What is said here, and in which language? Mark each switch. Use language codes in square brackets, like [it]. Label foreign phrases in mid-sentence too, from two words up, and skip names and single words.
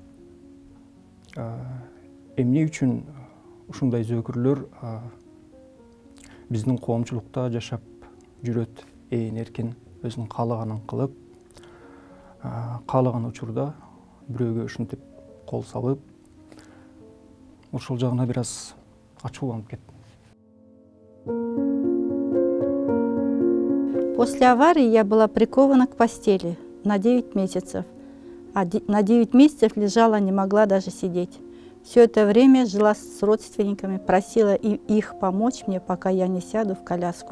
[ky] Эмне үчүн ушундай зөөкүрлөр биздин коомчулукта жашап жүрөт, эркин өзүнүн каалаганын кылып, каалаган учурда бирөөгө ушинтип кол салып, ошол жагына бир аз ачууланып кеттим. [ru] После аварии я была прикована к постели на 9 месяцев. На 9 месяцев лежала, не могла даже сидеть. Все это время жила с родственниками, просила их помочь мне, пока я не сяду в коляску.